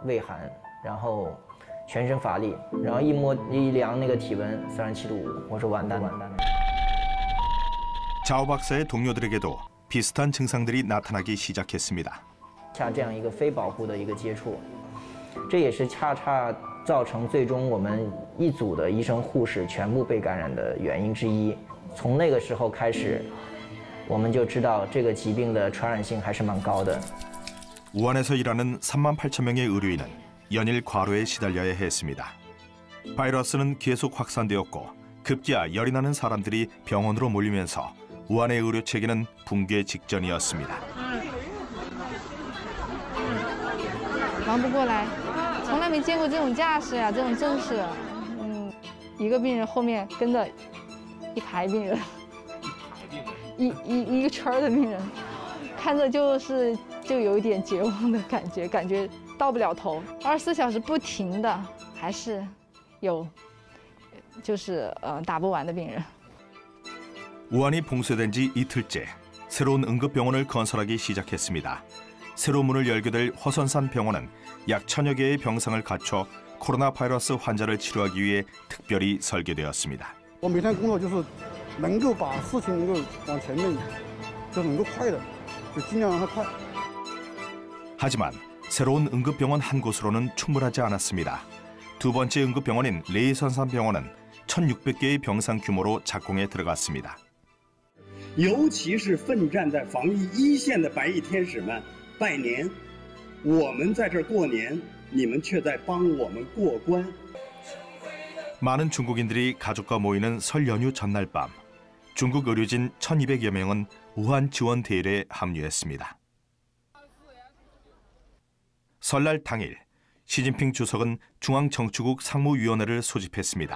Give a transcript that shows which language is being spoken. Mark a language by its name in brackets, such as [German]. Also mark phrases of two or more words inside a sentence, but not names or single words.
[Chinese] 突然回家一休息，出现了畏寒，然后全身乏力，然后一量那个体温37.5度，我说完蛋了。 [Korean] 자오 박사의 동료들에게도 비슷한 증상들이 나타나기 시작했습니다. [Chinese] 下这样一个非保护的一个接触，这也是恰恰造成最终我们一组的医生护士全部被感染的原因之一。从那个时候开始，我们就知道这个疾病的传染性还是蛮高的。 [Korean] 우한에서 일하는 38,000명의 의료인은 연일 과로에 시달려야 했습니다. 바이러스는 계속 확산되었고 급기야 열이 나는 사람들이 병원으로 몰리면서 우한의 의료 체계는 붕괴 직전이었습니다. [Chinese] 忙不过来，从来没见过这种架势呀，这种阵势。一个病人后面跟着一排病人，一个圈的病人，看着就有一点绝望的感觉到不了头。24小时不停的，还是有，就是打不完的病人。 [Korean] 우한이 봉쇄된 지 이틀째 새로운 응급병원을 건설하기 시작했습니다. 새로 문을 열게 될 화선산 병원은 약 1000여 개의 병상을 갖춰 코로나 바이러스 환자를 치료하기 위해 특별히 설계되었습니다. [Chinese] 我每天工作就是能够把事情能够往前面，就能够快的，就尽量让它快。 [Korean] 하지만 새로운 응급병원 한 곳으로는 충분하지 않았습니다. 두 번째 응급병원인 레이선산병원은 1600개의 병상 규모로 작공에 들어갔습니다. [Chinese] 尤其是奋战在防疫一线的白衣天使们拜年，我们在这儿过年，你们却在帮我们过关。 [Korean] 많은 중국인들이 가족과 모이는 설 연휴 전날 밤, 중국 의료진 1200여 명은 우한 지원 대열에 합류했습니다. 설날 당일, 시진핑 주석은 중앙정치국 상무위원회를 소집했습니다.